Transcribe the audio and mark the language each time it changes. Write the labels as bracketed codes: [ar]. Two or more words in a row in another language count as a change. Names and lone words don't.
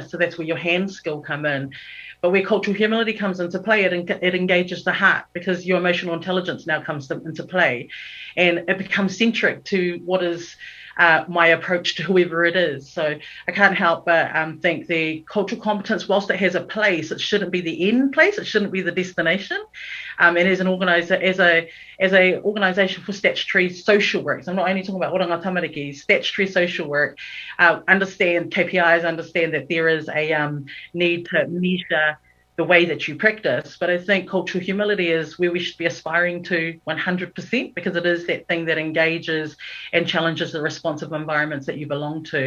[en] So that's where your hand skill come in. But where cultural humility comes into play, it engages the heart, because your emotional intelligence now comes into play, and it becomes centric to what is my approach to whoever it is. So I can't help but think the cultural competence, whilst it has a place, it shouldn't be the end place. It shouldn't be the destination. And as an organisation for statutory social work, so I'm not only talking about oranga tamariki, statutory social work, understand KPIs, understand that there is a need to measure the way that you practice. But I think cultural humility is where we should be aspiring to 100%, because it is that thing that engages and challenges the responsive environments that you belong to.